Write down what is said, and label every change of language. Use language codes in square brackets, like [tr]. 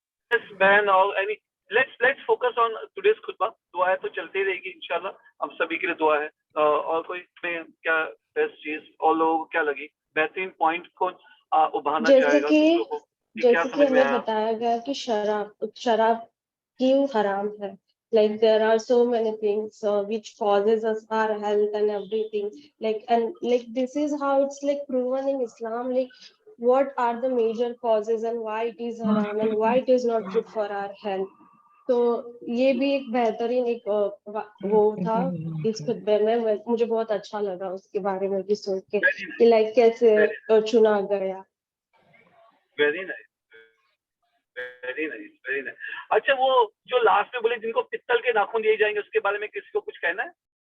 [en] Yes, बहन, और एनी let's focus on today's खुतबा। [hi] दुआ है तो चलती ही रहेगी इंशाल्लाह, हम सभी के लिए दुआ है। और कोई में क्या बेस्ट चीज और लोगों को क्या लगी, बेहतरीन पॉइंट कौन उभारना चाहेगा? जैसे कि हमें बताया गया कि शराब क्यों हराम है। [en] Like there are so many things which causes us our health and everything. Like this is how it's like proven in Islam. Like what are the major causes and why it is haram and why it is not good for our health. [hi] तो ये भी एक बेहतरीन एक वो था इस खुतबे में, मुझे बहुत अच्छा लगा उसके बारे में भी सुन के कि लाइक कैसे चुना गया। [en] Very nice, very nice, very nice. [hi] अच्छा, वो जो लास्ट में बोले जिनको पित्तल के नाखून दिए जाएंगे, उसके बारे में किसी को कुछ कहना है?